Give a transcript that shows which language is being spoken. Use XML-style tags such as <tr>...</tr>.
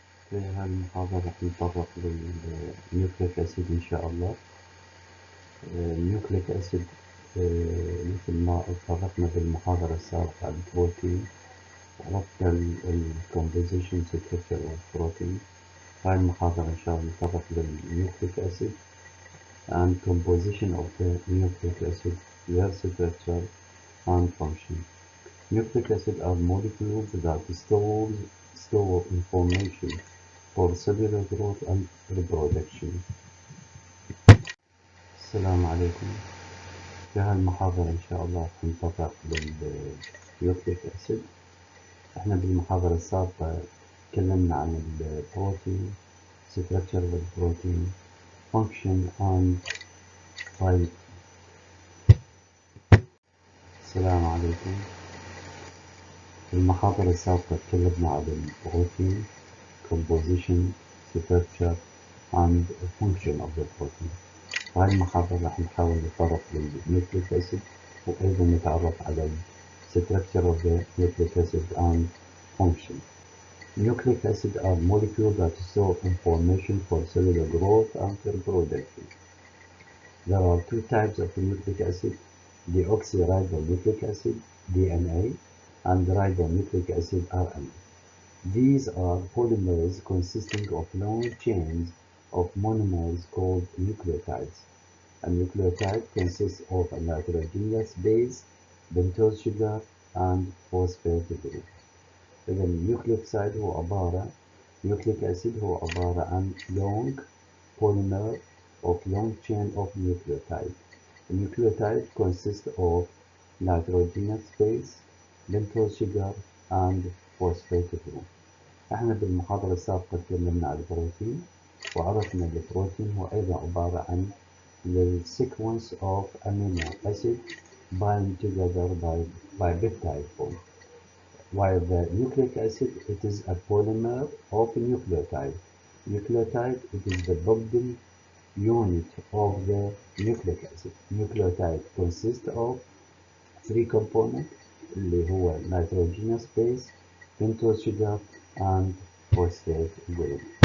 <ar>في هالمحاضرة رح نتطرق للنيوكليك أسيد إن شاء الله. النيوكليك أسيد مثل ما اتطرقنا بالمحاضرة السابقة على البروتين وعرفنا الكومبوزيشن ستركتشر والبروتين. هاي المحاضرة إن شاء الله نتطرق للنيوكليك أسيد</ar> <en>and composition of the nucleic acid, their structure and function. Nucleic acid are molecules that store information for cellular growth and reproduction.</en> <ar>السلام عليكم. في هالمحاضرة إن شاء الله رح نتطرق للنيوكليك أسيد. إحنا بالمحاضرة السابقة تكلمنا عن البروتين structure والبروتين</ar> <en>function and type.</en> <ar>السلام عليكم. في المحاضرة السابقة تكلمنا عن البروتين</ar> <en>composition structure and function of the protein.</en> <ar>هاي المحاضرة راح نحاول نتطرق للنيوكليك أسيد وأيضا نتعرف على</ar> <en>structure of the nucleic acid and function. Nucleic acid are molecules that store information for cellular growth and reproduction. There are two types of nucleic acid: deoxyribonucleic acid (DNA) and ribonucleic acid (RNA). These are polymers consisting of long chains of monomers called nucleotides. A nucleotide consists of a nitrogenous base, pentose sugar, and phosphate group.</en> <ar>إذا النيوكليوتايد</ar> <en>nucleic acid</en> <ar>هو عبارة عن</ar> <en>long polymer of long chain of nucleotide. The nucleotide consists of nitrogenous base, pentose sugar, and phosphate group.</en> <ar>احنا بالمحاضرة السابقة تكلمنا عن البروتين وعرفنا البروتين هو أيضا عبارة عن</ar> <en>the sequence of amino acid bind together by peptide form. While the nucleic acid, it is a polymer of nucleotide. Nucleotide, it is the building unit of the nucleic acid. Nucleotide consists of three components</en> <ar>اللي هو</ar> <en>nitrogenous base, pentose sugar, and phosphate group.</en>